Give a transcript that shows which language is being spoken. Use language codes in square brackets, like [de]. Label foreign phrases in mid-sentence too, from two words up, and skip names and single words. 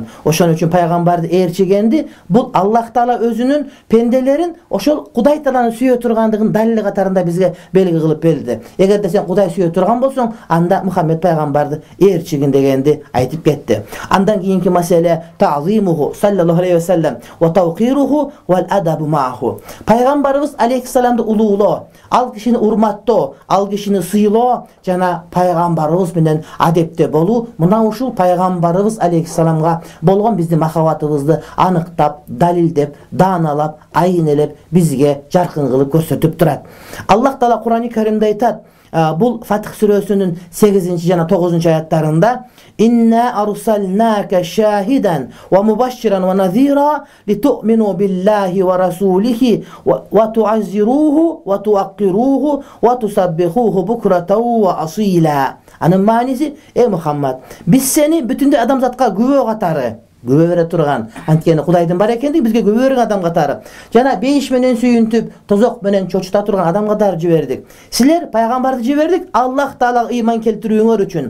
[ky] Ошон үчүн пайгамбарды ээрчигенди бул Аллах Таала өзүнүн пенделерин ошол Кудай Тааланы сүйө тургандыгын далили катарында бизге белги кылып берди. Эгерде сен Кудай сүйө турган болсоң, анда Мухаммед пайгамбарды ээрчигин дегенди айтып кетти. Андан кийинки маселе [ar] تعظيمه صلى الله عليه وسلم وتوقيره والأدب معه. [ky] Пайгамбарыбыз алейхиссаламды улуулоо, ал кишини урматтоо, ал кишини сыйлоо жана пайгамбарыбыз менен адепте болуу, мына ушул пайгамбарыбыз алейхиссаламга болгон биздин махаббатыбызды аныктап, далилдеп, дааналап, айнелеп бизге жаркын кылып көрсөтүп турат. Аллах Таала Кур'ан-ы Каримде айтат, бул Фатх сүрөсүнүн 8 жана 9 аяттарында: [ar] "إنا أرسلناك شاهدا ومبشرا ونذيرا لتؤمنوا بالله ورسوله وتعزروه وتوقروه وتسبحوه بكرة وأصيلا." [ky] Анын мааниси: эй Мухаммад, биз сени бүтүндөй адамзатка күбө катары күбө бере турган, анткени Кудайдын бар экендиги бизге күбө берген адам катары, жана бейиш менен сүйүнтүп, тозок менен чочута турган адам катары жибердик. Силер пайгамбарды жибердик Аллах Таалага ыйман келтирүүңөр үчүн.